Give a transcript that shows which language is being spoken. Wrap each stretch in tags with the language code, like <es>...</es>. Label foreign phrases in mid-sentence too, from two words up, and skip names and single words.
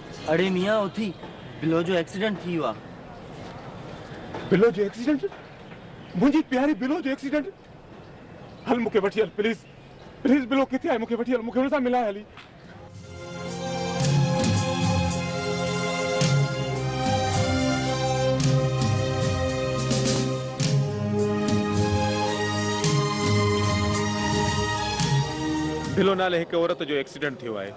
<sd>अड़े मियां उथी, बिलो जो एक्सीडेंट थी वियो आहे। बिलो जो एक्सीडेंट? मुंहिंजी प्यारी बिलो जो एक्सीडेंट? हल मूंखे वठी हल</sd> <en>please please.</en> <sd>बिलो किथे आहे? मूंखे वठी हल, मूंखे हुन सां मिलाए हली। बिलो नाले हिकु औरत जो एक्सीडेंट थियो आहे।</sd>